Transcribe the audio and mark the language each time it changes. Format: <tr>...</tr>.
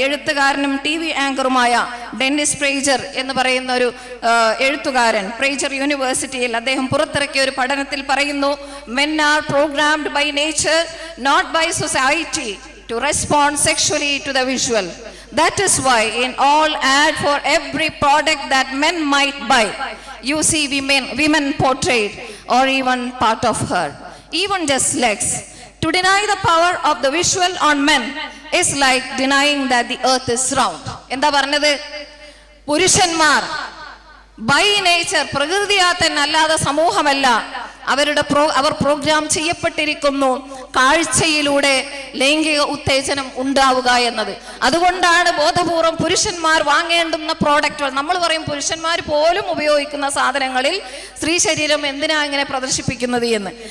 <ml>എഴുത്തുകാരനും TV ആങ്കറുമായ Dennis പ്രേജർ എന്ന് പറയുന്ന ഒരു എഴുത്തുകാരൻ പ്രേജർ യൂണിവേഴ്സിറ്റിയിൽ അദ്ദേഹം പുറത്തിറക്കിയ ഒരു പഠനത്തിൽ പറയുന്നു,</ml> <en>men are programmed by nature, not by society, to respond sexually to the visual. That is why in all ad for every product that men might buy, you see women portrayed or even part of her, even just legs. To deny the power of the visual on men is like denying that the earth is round.</en> <ml>എന്താ പറഞ്ഞത്? പുരുഷന്മാർ by nature, പ്രകൃതിയാ തന്നെ, അല്ലാതെ സമൂഹമല്ല, അവർ programme ചെയ്യപ്പെട്ടിരിക്കുന്നു കാഴ്ചയിലൂടെ ലൈംഗിക ഉത്തേജനം ഉണ്ടാവുക എന്നത്. അതുകൊണ്ടാണ് ബോധപൂർവം പുരുഷന്മാർ വാങ്ങേണ്ടുന്ന പ്രോഡക്റ്റുകൾ, നമ്മൾ പറയും പുരുഷന്മാർ പോലും ഉപയോഗിക്കുന്ന സാധനങ്ങളിൽ സ്ത്രീ ശരീരം എന്തിനാ ഇങ്ങനെ പ്രദർശിപ്പിക്കുന്നത് എന്ന്.</ml>